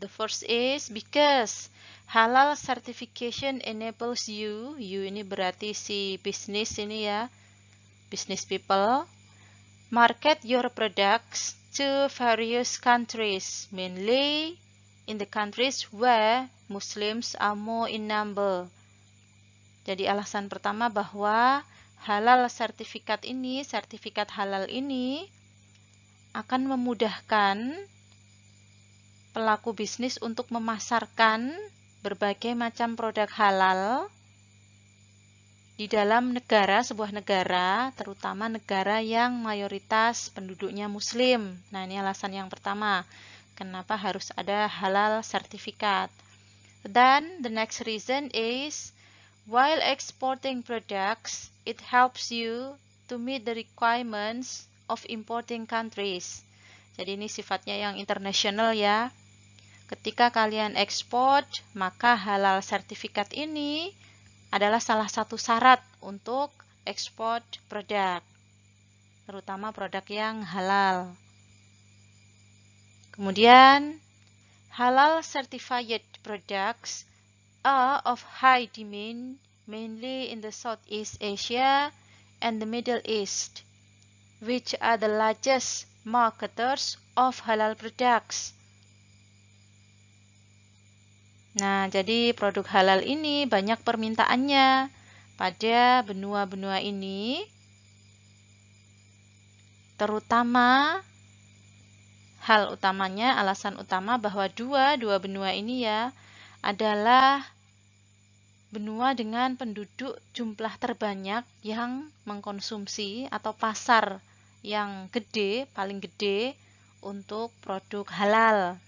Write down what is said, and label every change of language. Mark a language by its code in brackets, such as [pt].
[en] The first is because halal certification enables you [id] ini berarti si bisnis ini ya, [en] business people, market your products to various countries, mainly in the countries where Muslims are more in number. [id] Jadi alasan pertama bahwa halal sertifikat halal ini akan memudahkan pelaku bisnis untuk memasarkan berbagai macam produk halal di dalam sebuah negara, terutama negara yang mayoritas penduduknya Muslim. Nah, ini alasan yang pertama, kenapa harus ada halal sertifikat. [en] Then, the next reason is, while exporting products, it helps you to meet the requirements of importing countries. [id] Jadi ini sifatnya yang international ya. Ketika kalian ekspor, maka halal sertifikat ini adalah salah satu syarat untuk ekspor produk, terutama produk yang halal. [en] Kemudian, halal certified products are of high demand mainly in the Southeast Asia and the Middle East, which are the largest marketers of halal products. [id] Nah, jadi produk halal ini banyak permintaannya pada benua-benua ini, terutama hal utamanya, alasan utama bahwa dua benua ini ya adalah benua dengan penduduk jumlah terbanyak yang mengkonsumsi atau pasar yang gede, paling gede untuk produk halal.